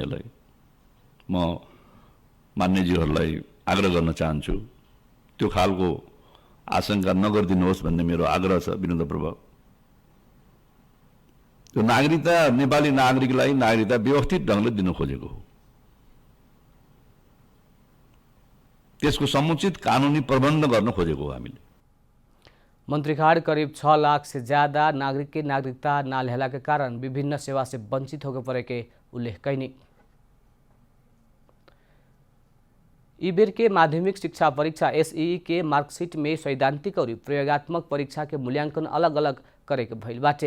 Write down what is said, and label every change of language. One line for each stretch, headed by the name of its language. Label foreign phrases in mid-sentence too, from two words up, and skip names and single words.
Nepali: यसलाई म मान्यजीहरूलाई आग्रह गर्न चाहन्छु त्यो खालको आशंका नगरिदिनुहोस् भन्ने मेरो आग्रह छ विनम्रपूर्वक। त्यो नागरिकता नेपाली नागरिकलाई नागरिकता व्यवस्थित ढङ्गले दिन खोजेको हो। त्यसको समुचित कानुनी प्रबन्ध गर्न खोजेको हो हामीले।
Bhojpuri: मंत्री खाड़ करीब 6 लाख से ज्यादा नागरिक के नागरिकता ना लेहला के कारण विभिन्न सेवा से वंचित होकर पड़े के उल्लेख कैनी। ई बेर के माध्यमिक शिक्षा परीक्षा एसईई के मार्कशीट में सैद्धांतिक और प्रयोगात्मक परीक्षा के मूल्यांकन अलग अलग करे के भइल बाटे।